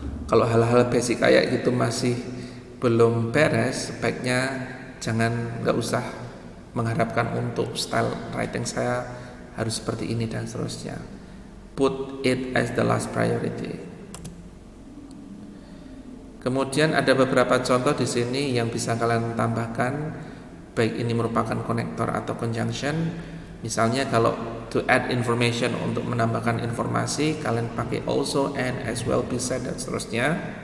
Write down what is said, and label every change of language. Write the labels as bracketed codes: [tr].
[id] Kalau hal-hal basic kayak gitu masih belum beres, sebaiknya nggak usah mengharapkan untuk style writing saya harus seperti ini dan seterusnya. [en] Put it as the last priority. [id] Kemudian ada beberapa contoh di sini yang bisa kalian tambahkan, baik ini merupakan konektor atau conjunction. Misalnya kalau [en] to add information, [id] untuk menambahkan informasi, kalian pakai also, and, as well, beside dan seterusnya.